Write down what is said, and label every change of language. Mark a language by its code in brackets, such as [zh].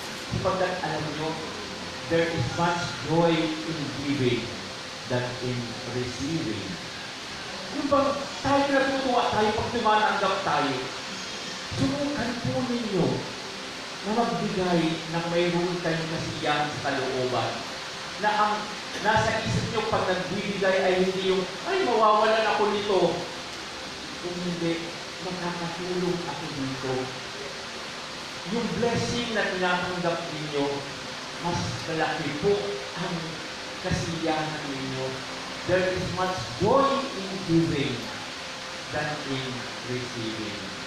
[tl] Sapagkat alam nyo, [en] there is much joy in giving than in receiving. [tl] Yung bang tayo natutuwa tayo pag tumatanggap tayo, subukan po ninyo na magbigay ng mayroon kayong kasiyahan sa kalooban. Na ang nasa isip nyo pag nagbibigay ay hindi yung, ay, mawawalan ako nito. Kung hindi, makakatulong ako dito. Yung blessing na tinatanggap ninyo, mas malaki po ang kasiyahan ninyo. [en] There is much joy in giving than in receiving.